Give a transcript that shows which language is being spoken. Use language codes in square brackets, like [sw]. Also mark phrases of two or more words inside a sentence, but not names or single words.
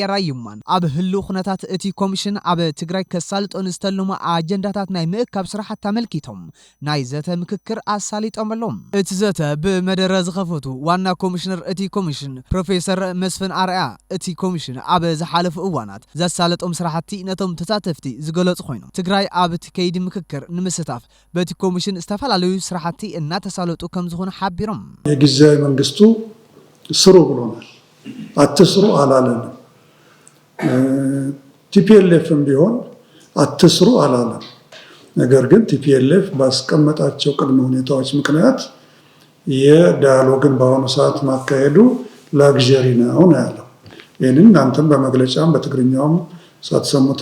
[ti] ራዩማን ኣብ ህሉ ኩነታት እቲ ኮሚሽን ኣብ ትግራይ ከሳልጦን ዝተለሙ ኣጀንዳታት ናይ ምእካብ ስራሕት ተመልኪቶም ናይ ዘተ ምክክር ኣሳሊጦምሎም እቲ ዘተ ብመደረ ዝኸፈቱ ዋና ኮሚሽነር እቲ ኮሚሽን ፕሮፌሰር መስፍን ኣርያ እቲ ኮሚሽን ኣብ ዝሓለፉ እዋናት ዘሳለጦም ስራሕቲ ነቶም ተሳተፍቲ ዝገለጹ ኮይኖም ትግራይ ኣብ ትከይዲ ምክክር ንምስታፍ በቲ ኮሚሽን ዝተፈላለዩ ስራሕቲ እናተሳለጡ ከም ዝኾኑ ሓቢሮም [am] የጊዜያዊ መንግስቱ ስሩ ብሎናል አትስሩ አላለም TPLFም ቢሆን አትስሩ አላለም ነገር ግን TPLF ባስቀመጣቸው ቅድመ ሁኔታዎች ምክንያት የዳያሎግን በአሁኑ ሰዓት ማካሄዱ ላግዠሪ ነው ያለው ይህንን እናንተም በመግለጫም በትግርኛውም ሳትሰሙት